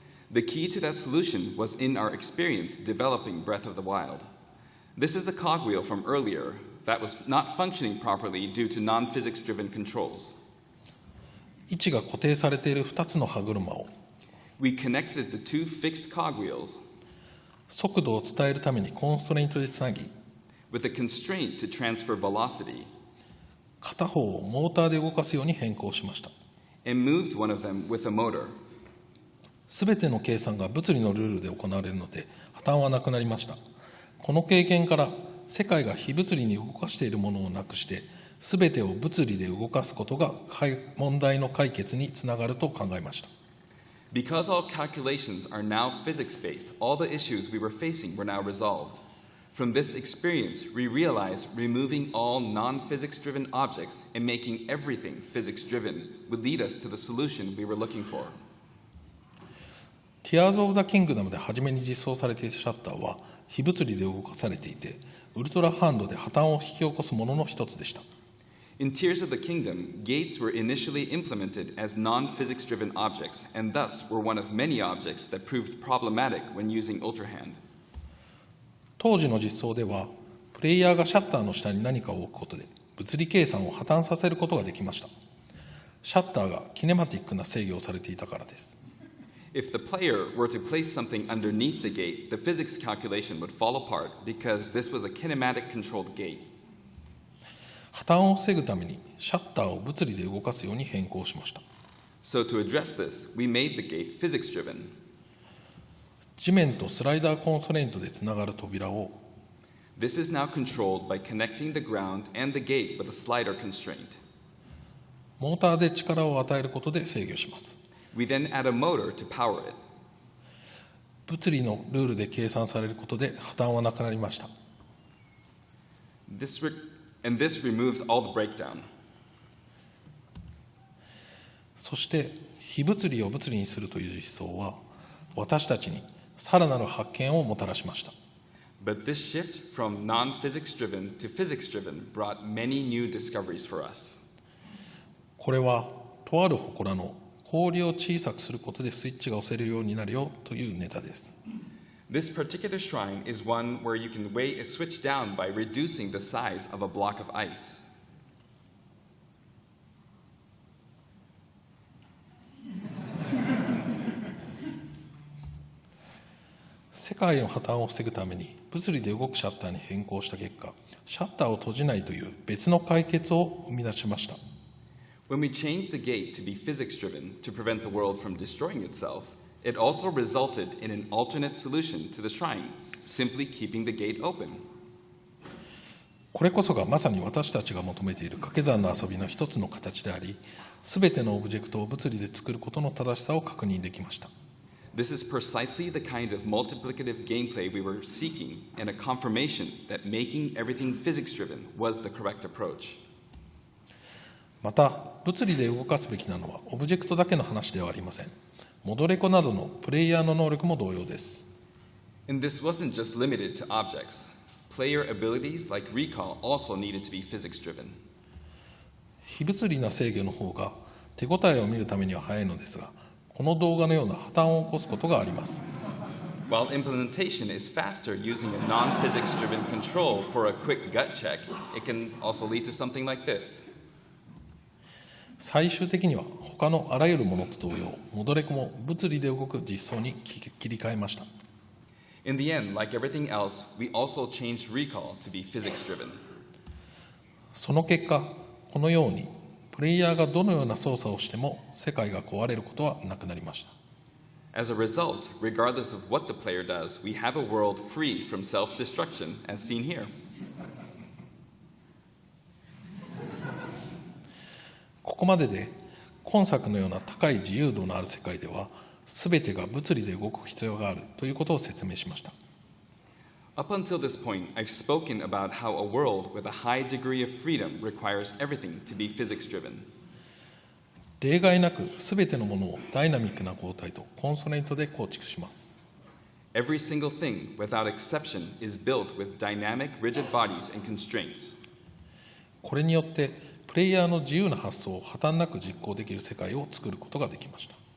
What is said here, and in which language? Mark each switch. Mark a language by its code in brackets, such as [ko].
[en] The key to that solution was in our experience developing Breath of the Wild. This is the cogwheel from earlier that was not functioning properly due to non-physics-driven controls. [ja] 位置が固定されている2つの歯車を [en] We connected the two fixed cogwheels [ja] 速度を伝えるためにコンストレイントでつなぎ、 [en] with a constraint to transfer velocity [ja] 片方をモーターで動かすように変更しました。 [en] and moved one of them with a motor. [ja] すべての計算が物理のルールで行われるので破綻はなくなりました。この経験から世界が非物理に動かしているものをなくしてすべてを物理で動かすことが問題の解決につながると考えました。 [en] Because all calculations are now physics-based, all the issues we were facing were now resolved. From this experience, we realized removing all non-physics-driven objects and making everything physics-driven would lead us to the solution we were looking for. [ja] Tears of the Kingdom で初めに実装されていたシャッターは非物理で動かされていて、ウルトラハンドで破綻を引き起こすものの一つでした。 [en] In Tears of the Kingdom, gates were initially implemented as non-physics-driven objects, and thus were one of many objects that proved problematic when using Ultra Hand. [ja] 当時の実装では、プレイヤーがシャッターの下に何かを置くことで、物理計算を破綻させることができました。シャッターがキネマティックな制御をされていたからです。 [en] If the player were to place something underneath the gate, the physics calculation would fall apart because this was a kinematic-controlled gate. [ja] 破綻を防ぐためにシャッターを物理で動かすように変更しました。 [en] So to address this, we made the gate physics-driven. [ja] 地面とスライダーコンストレイントでつながる扉を [en] This is now controlled by connecting the ground and the gate with a slider constraint. [ja] モーターで力を与えることで制御します。 [en] We then add a motor to power it. [ja] 物理のルールで計算されることで破綻はなくなりました。 [en] This removed all the breakdown. [ja] そして非物理を物理にするという実装は私たちにさらなる発見をもたらしました。 [en] But this shift from non-physics-driven to physics-driven brought many new discoveries for us. [ja] これはとある祠の氷を小さくすることでスイッチが押せるようになるよというネタです。 [en] This particular shrine is one where you can weigh a switch down by reducing the size of a block of ice. [ja] 世界の破綻を防ぐために物理で動くシャッターに変更した結果、シャッターを閉じないという別の解決を生み出しました。 [en] When we changed the gate to be physics-driven to prevent the world from destroying itself, it also resulted in an alternate solution to the shrine, simply keeping the gate open. [ja] これこそがまさに私たちが求めている掛け算の遊びの一つの形であり、すべてのオブジェクトを物理で作ることの正しさを確認できました。 [en] This is precisely the kind of multiplicative gameplay we were seeking, and a confirmation that making everything physics-driven was the correct approach. [ja] また、物理で動かすべきなのはオブジェクトだけの話ではありません。モドレコなどのプレイヤーの能力も同様です。 [en] And this wasn't just limited to objects. Player abilities like recall also needed to be physics-driven. [ja] 非物理な制御の方が手応えを見るためには早いのですが、この動画のような破綻を起こすことがあります。 [en] While implementation is faster using a non-physics-driven control for a quick gut check, it can also lead to something like this. [ja] 最終的には他のあらゆるものと同様、モドレコも物理で動く実装に切り替えました。 [en] In the end, like everything else, we also changed recall to be physics-driven. [ja] その結果、このようにプレイヤーがどのような操作をしても世界が壊れることはなくなりました。 [en] As a result, regardless of what the player does, we have a world free from self-destruction, as seen here. [ja] ここまでで今作のような高い自由度のある世界では全てが物理で動く必要があるということを説明しました。 [en] Up until this point, I've spoken about how a world with a high degree of freedom requires everything to be physics-driven. [ja] 例外なく全てのものをダイナミックな構態とコンソネントで構築します。 [en] Every single thing, without exception, is built with dynamic, rigid bodies and constraints. [ja] これによってプレイヤーの自由な発想を破綻なく実行できる世界を作ることができました。